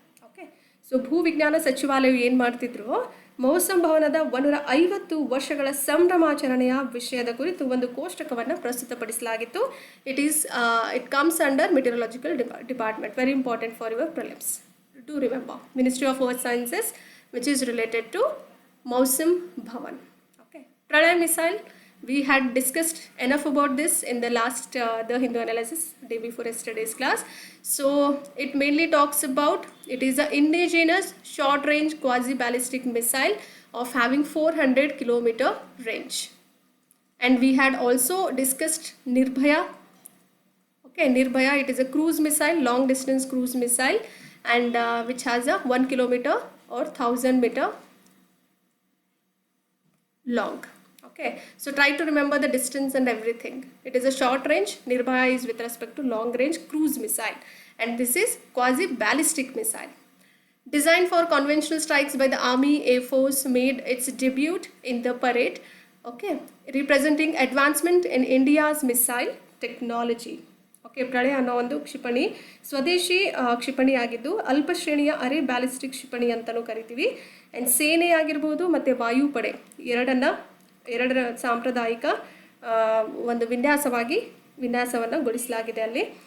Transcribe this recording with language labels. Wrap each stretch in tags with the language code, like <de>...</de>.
<kn>Okay, so ಭೂವಿಜ್ಞಾನ ಸಚಿವಾಲಯ ಏನು ಮಾಡ್ತಿದ್ರು, ಮೌಸಮ್ ಭವನದ 150 ವರ್ಷಗಳ ಸಂಭ್ರಮಾಚರಣೆಯ ವಿಷಯದ ಕುರಿತು ಒಂದು ಕೋಷ್ಟಕವನ್ನು ಪ್ರಸ್ತುತಪಡಿಸಲಾಗಿತ್ತು.</kn> <en>It comes under meteorological department. Very important for your prelims to remember. Ministry of earth sciences which is related to Mausam Bhavan. Okay, Pralay missile. We had discussed enough about this in the last the Hindu analysis day before yesterday's class. So it mainly talks about, it is an indigenous short range quasi ballistic missile of having 400 kilometer range. And we had also discussed Nirbhaya. Okay, Nirbhaya, it is a cruise missile, long distance cruise missile, and which has a 1 kilometer or 1000 meter long. Okay, so try to remember the distance and everything. It is a short range. Nirbhaya is with respect to long range cruise missile, and this is quasi ballistic missile. Designed for conventional strikes by the Army Air Force, made its debut in the parade. Okay, representing advancement in India's missile technology.</en> <kn>Okay, ಪ್ರಳಯ ಅನ್ನೋ ಒಂದು ಕ್ಷಿಪಣಿ ಸ್ವದೇಶಿ ಕ್ಷಿಪಣಿ ಆಗಿದ್ದು ಅಲ್ಪ ಶ್ರೇಣಿಯ ಅರೆ ಬ್ಯಾಲಿಸ್ಟಿಕ್ ಕ್ಷಿಪಣಿ ಅಂತಲೂ ಕರಿತೀವಿ. ಆ್ಯಂಡ್ ಸೇನೆ ಆಗಿರ್ಬೋದು ಮತ್ತು ವಾಯುಪಡೆ ಎರಡರ ಸಾಂಪ್ರದಾಯಿಕ ಒಂದು ವಿನ್ಯಾಸವನ್ನು ಗೊಳಿಸಲಾಗಿದೆ ಅಲ್ಲಿ.</kn>